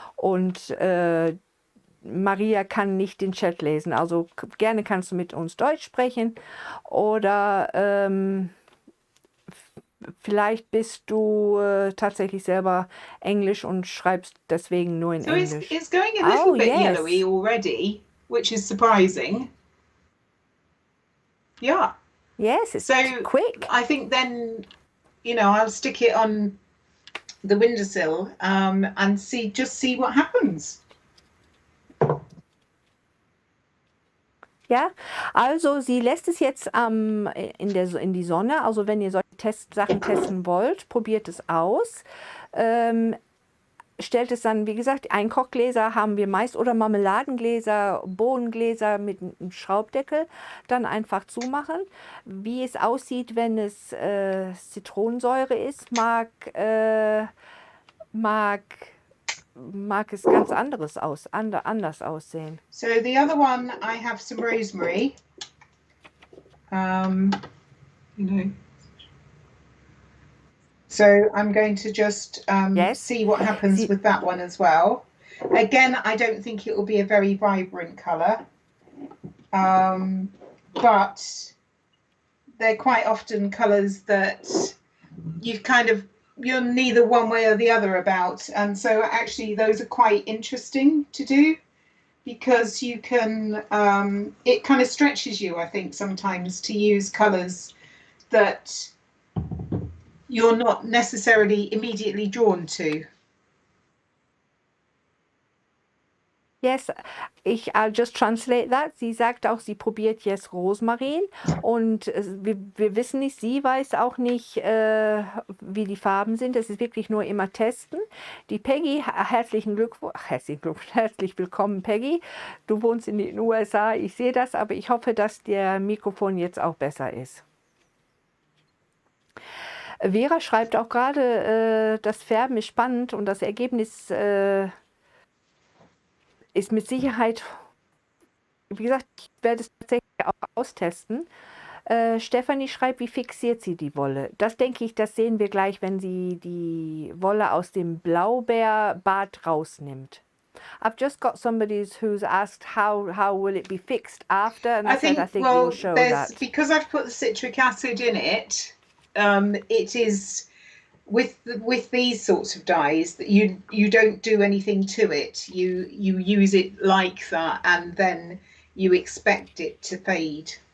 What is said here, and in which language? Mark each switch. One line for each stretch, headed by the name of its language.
German: Und Maria kann nicht den Chat lesen. Also gerne kannst du mit uns Deutsch sprechen. Oder vielleicht bist du tatsächlich selber Englisch und schreibst deswegen nur in Englisch.
English: So it's going a little bit yellowy already, which is surprising. Yeah. Yes, it's quick. I think then, you know, I'll stick it on the windowsill and just see what happens.
German: Ja, also sie lässt es jetzt in die Sonne. Also wenn ihr solche Sachen testen wollt, probiert es aus. Stellt es dann, wie gesagt, Einkochgläser haben wir meist oder Marmeladengläser, Bohnengläser mit einem Schraubdeckel, dann einfach zumachen. Wie es aussieht, wenn es Zitronensäure ist, mag es ganz anders aussehen.
English: So the other one, I have some rosemary. You know. So I'm going to just Yes. see what happens with that one as well. Again, I don't think it will be a very vibrant colour, but they're quite often colours that you're neither one way or the other about, and so actually those are quite interesting to do, because you can it kind of stretches you, I think, sometimes to use colours that you're not necessarily immediately drawn to. Yes, I'll just translate that.
German: Sie sagt auch, sie probiert jetzt Rosmarin und wir wissen nicht, sie weiß auch nicht, wie die Farben sind. Es ist wirklich nur immer testen. Die Peggy, herzlich willkommen, Peggy. Du wohnst in den USA, ich sehe das, aber ich hoffe, dass der Mikrofon jetzt auch besser ist. Vera schreibt auch gerade, das Färben ist spannend und das Ergebnis ist mit Sicherheit, wie gesagt, ich werde es tatsächlich auch austesten. Stefanie schreibt, wie fixiert sie die Wolle? Das denke ich, das sehen wir gleich, wenn sie die Wolle aus dem Blaubeerbad rausnimmt.
English: I've just got somebody who's asked how will it be fixed after, and I think you'll show that. Because I've put the citric acid in it, it is with these sorts of dyes that you don't do anything to it. You use it like that, and then you expect it to fade.